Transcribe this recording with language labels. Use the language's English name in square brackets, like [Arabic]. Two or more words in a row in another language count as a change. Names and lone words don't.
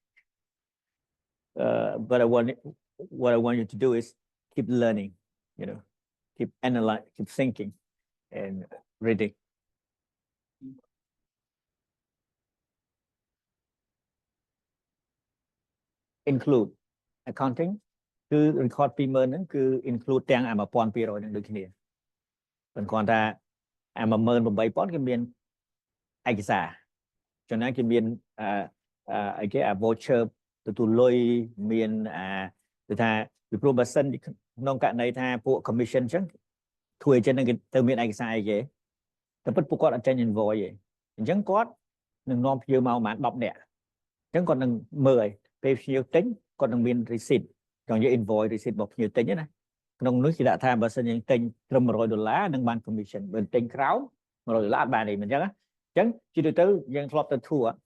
[English] But what I want you to do is keep learning, you know, keep analyzing, keep thinking and reading. Include accounting [Khmer] គឺ record 20000ហ្នឹងគឺ include ទាំងអា1200ហ្នឹងដូចគ្នាប៉ុន្តែគ្រាន់តែអា18000គេមានឯកសារចំណែកគេមានអីគេអា voucher ទទួល លុយមានគឺថាពីព្រោះបើសិនក្នុងករណីថាពួក commission អញ្ចឹងធ្វើអញ្ចឹងគេទៅមានឯកសារអីគេតែពិតពួកគាត់អត់ចេញ invoice ទេអញ្ចឹងគាត់នឹងនាំភ្ញៀវមកប្រហែល10នាក់អញ្ចឹងគាត់នឹងមើលឲ្យពេលភ្ញៀវទិញគាត់នឹងមាន receipt ចង់និយាយ [English] invoice receipt [Khmer] របស់ភ្ញៀវទិញណាក្នុងនោះគេដាក់ថាបើសិនយើងទិញត្រឹម$100នឹងបាន commission បើទិញក្រោម$100អត់បានទេមិនអញ្ចឹងអញ្ចឹងជាទូទៅយើងធ្លាប់ទៅ tour